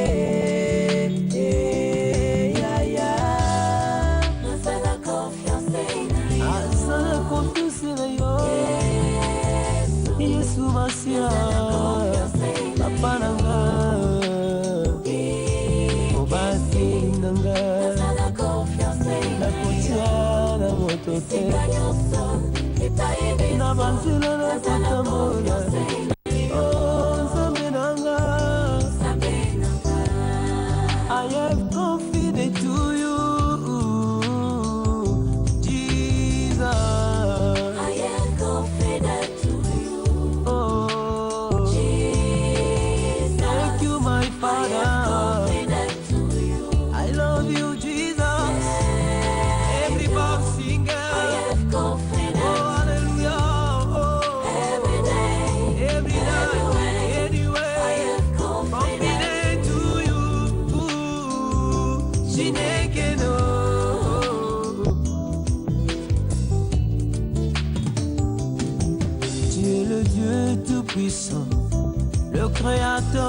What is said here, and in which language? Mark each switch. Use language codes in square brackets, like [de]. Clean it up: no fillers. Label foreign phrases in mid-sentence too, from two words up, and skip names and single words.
[ln] yaya nasala confiance na yo Yesu Masia papa na ngai obasi na ngai nakotia na moto te na banzela na kotambola Nzambe na ngai [en] I have confided to you Jesus I have confided to you Jesus thank you my Father I love you Jesus everybody sing I have confidence oh hallelujah oh every day every night anyway I have confidence to you [ig] Chineke no [fr] Tu es le Dieu tout-puissant le créateur